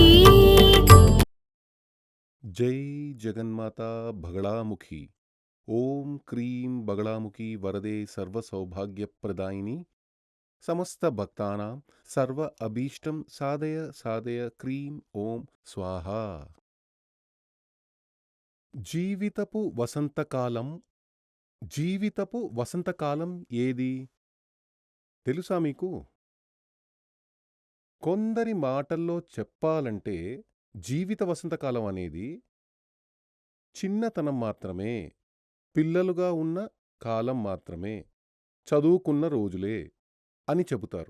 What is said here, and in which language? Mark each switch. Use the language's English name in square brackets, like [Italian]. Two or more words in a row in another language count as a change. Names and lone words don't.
[Sanskrit] जय जगन्माता बगलामुखी। ओम क्रीं बगलामुखी वरदे सर्वसौभाग्यप्रदायिनी समस्त भक्तानां सर्व अभीष्टं साधय साधय क्रीं ओम स्वाहा। [Telugu] జీవితపు వసంతకాలం జీవితపు వసంతకాలం ఏది తెలుసా మీకు? కొందరి మాటల్లో చెప్పాలంటే జీవిత వసంతకాలం అనేది చిన్నతనం మాత్రమే, పిల్లలుగా ఉన్న కాలం మాత్రమే, చదువుకున్న రోజులే అని చెబుతారు.